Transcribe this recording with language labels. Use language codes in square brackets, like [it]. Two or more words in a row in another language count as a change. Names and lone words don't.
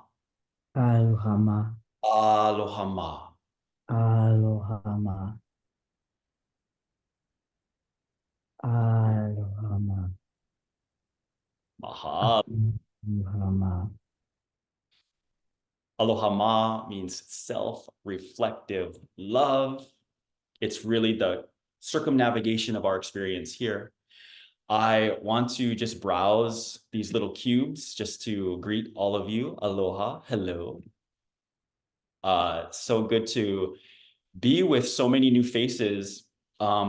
[haw] Aloha ma. Aloha ma. Aloha ma. Aloha ma. Mahalo. Aloha ma. Aloha ma [en] means self-reflective love. It's really the circumnavigation of our experience here. I want to just browse these little cubes just to greet all of you. Aloha, hello. So good to be with so many new faces.